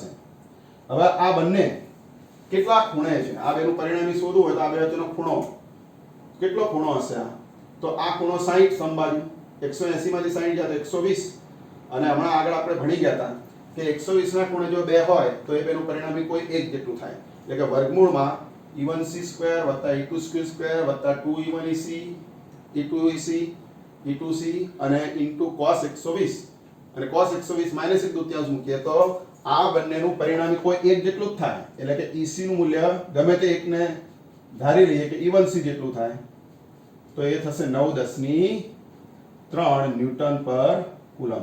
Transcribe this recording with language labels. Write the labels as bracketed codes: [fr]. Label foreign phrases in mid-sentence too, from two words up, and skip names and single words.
[gu] હવે આ બંને કેટલા ખૂણે છે આ બેનું પરિણામી શોધવું હોય તો આ બે વચ્ચેનો ખૂણો કેટલો ખૂણો હશે? તો આ ખૂણો 60 સમબાજુ 180 માંથી 60 જાય તો 120. અને હમણાં આગળ આપણે ભણી ગયા હતા કે 120 ના ખૂણે જો બે હોય તો એ બેનું પરિણામી કોઈ એક જેટલું થાય. એટલે કે વર્ગમૂળમાં E1C² + E2C² + 2E1EC E2EC E2C અને cos 120 અને cos 120 -1/2 મૂકીએ તો આ બંનેનું પરિણામી કોઈ એક જેટલું જ થાય. એટલે કે EC નું મૂલ્ય ગમે તે એકને ધારી લઈએ કે E1C જેટલું થાય તો એ થશે 9×10⁻³ ન્યૂટન પર કુલમ.